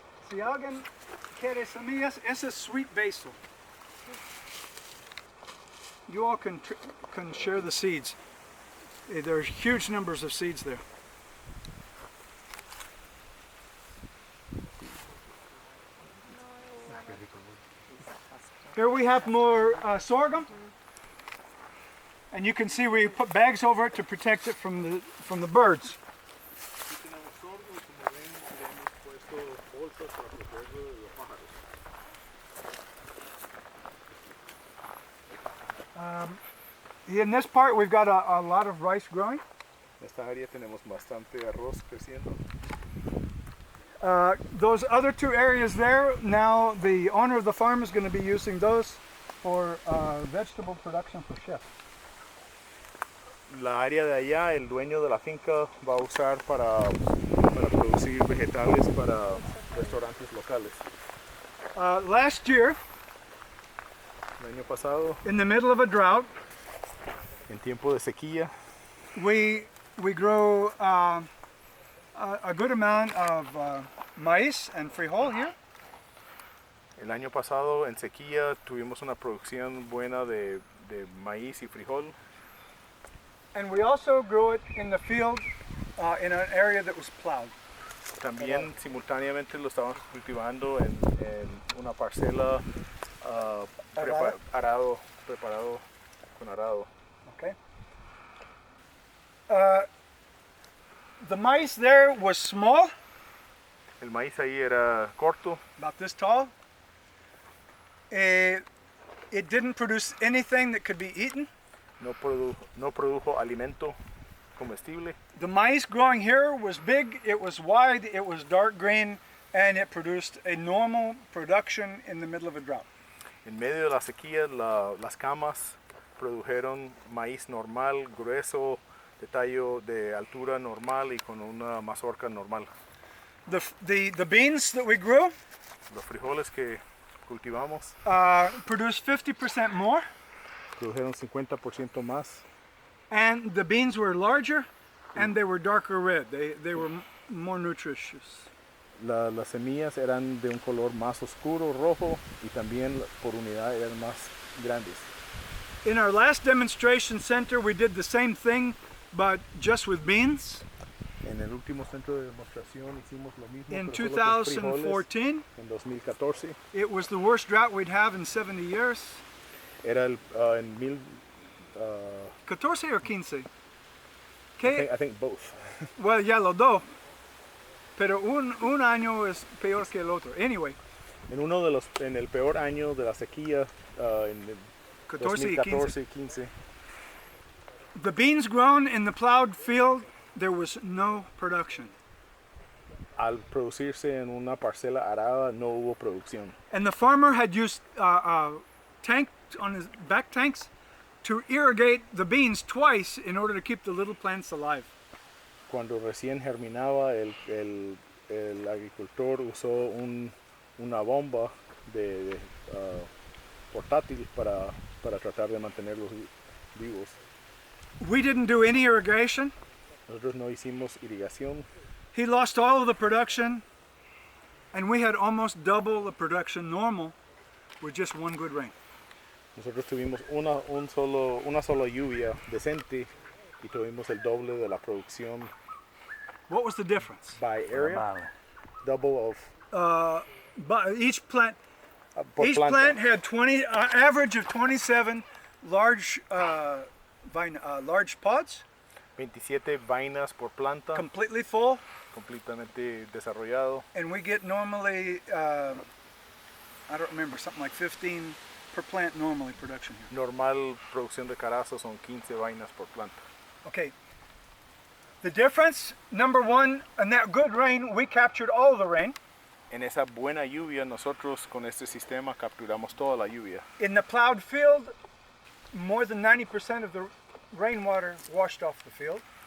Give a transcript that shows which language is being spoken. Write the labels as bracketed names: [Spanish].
[Spanish] Si alguien quiere semillas, ese es [English] sweet basil. You all can share the seeds. There are huge numbers of seeds there. Here we have more sorghum, and you can see we put bags over it to protect it from the birds. [Spanish] Aquí tenemos sorgo y como ven le hemos puesto bolsas para protegerlo de los pájaros. [English] In this part, we've got a lot of rice growing. [Spanish] En esta área tenemos bastante arroz creciendo. [English] Those other two areas there, now the owner of the farm is going to be using those for vegetable production for chefs. [Spanish] La área de allá, el dueño de la finca va a usar para producir vegetales para restaurantes locales. [English] Last year, [Spanish] El año pasado, [English] in the middle of a drought, [Spanish] en tiempo de sequía, [English] we grow a good amount of maíz and frijol here. [Spanish] el año pasado en sequía tuvimos una producción buena de maíz y frijol. [English] And we also grew it in the field in an area that was plowed. [Spanish] También simultáneamente lo estábamos cultivando en una parcela preparado con arado. [English] Okay. The maize there was small, [Spanish] El maíz ahí era corto, [English] about this tall. It didn't produce anything that could be eaten. [Spanish] no produjo alimento comestible. [English] The maize growing here was big, it was wide, it was dark green, and it produced a normal production in the middle of a drought. [Spanish] En medio de la sequía, las camas produjeron maíz normal, grueso, de tallo de altura normal y con una mazorca normal. [English] The beans that we grew [Spanish] Los frijoles que cultivamos [English] produced 50% more, [Spanish] produjeron 50% más. [English] and the beans were larger and they were darker red. They were more nutritious. [Spanish] Las semillas eran de un color más oscuro, rojo, y también por unidad eran más grandes. [English] In our last demonstration center, we did the same thing, but just with beans. [Spanish] En el último centro de demostración hicimos lo mismo, [English] In [Spanish] pero solo con frijoles. [English] 2014, [Spanish] En 2014 [English] it was the worst drought we'd have in 70 years. [Spanish] era en mil, [English] 14 or 15? I think both. [Spanish] Well, ya los dos. Pero un año es peor que el otro. [English] Anyway, [Spanish] En el peor año de la sequía, en el 14 y 2014 y 15, [English] the beans grown in the plowed field, there was no production. [Spanish] al producirse en una parcela arada no hubo producción. [English] And the farmer had used tank on his back tanks to irrigate the beans twice in order to keep the little plants alive. [Spanish] Cuando recién germinaba, el agricultor usó una bomba de portátil para tratar de mantenerlos vivos. [English] We didn't do any irrigation. [Spanish] Nosotros no hicimos irrigación. [English] He lost all of the production, and we had almost double the production normal with just one good rain. [Spanish] Nosotros tuvimos una sola lluvia decente y tuvimos el doble de la producción [English] What was the difference? by area, double of But each plant [Spanish] por [English] Each [Spanish] planta. [English] plant had average of 27 large large pods, [Spanish] 27 vainas por planta, [English] completely full, [Spanish] completamente desarrollado. [English] and we get normally, I don't remember, something like 15 per plant normally production here. [Spanish] Normal producción de carazo son 15 vainas por planta. [English] Okay. The difference, number one, in that good rain, we captured all the rain. [Spanish] En esa buena lluvia nosotros con este sistema capturamos toda la lluvia. [English] In the plowed field, more than 90% of the rainwater washed off the field.